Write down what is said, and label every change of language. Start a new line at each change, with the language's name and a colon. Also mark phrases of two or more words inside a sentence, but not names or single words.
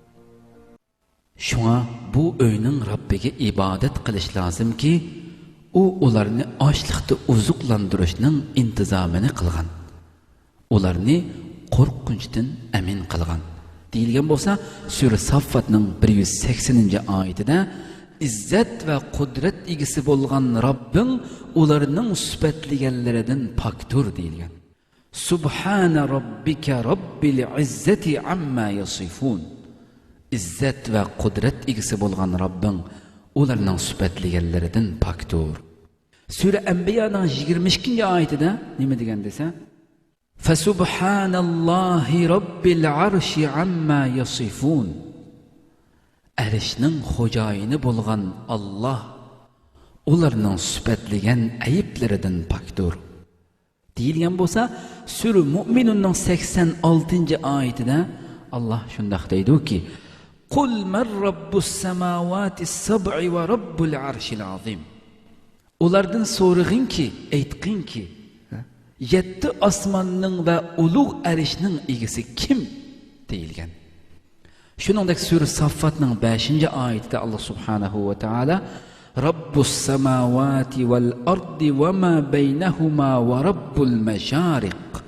Uzbek: Şuna bu öyning Rabbiga ibodat qilish lozimki, u ularni ochliqda uzuqlantirishning intizomini qilgan. Ularni qo'rqinchdan amin qilgan. Deyilgan bo'lsa, Sura Saffatning 180-oyatida izzat va qudrat egisi bo'lgan Rabbing ularning sifatlaganlaridan pokdir deyilgan.
Arabic: سبحان ربك رب العزة عما يصفون.
Uzbek: İzzat va qudrat egisi bo'lgan Rabbing ularning sifatlaganlaridan pokdir. Sura Anbiyaning 22-oyatida nima degan desa?
Arabic: فسبحان الله رب العرش عما يصفون.
Uzbek: Arishning xo'jayini bo'lgan Allah ularning sifatlagan ayiblaridan pokdir. Deyilgan bo'lsa, Sura Mu'minunning 86-oyatida Allah shunday deydi-ki:
Arabic: "قل من رب السماوات السبع ورب العرش العظيم."
Uzbek: Ulardan so'rag'inki, aytqinki, 7 osmonning va ulug' arishning egasi kim deyilgan. Shuningdek Sura Saffatning 5-oyatida Allah
Arabic: سبحانه وتعالى رب السماوات والأرض وما بينهما ورب المشارق.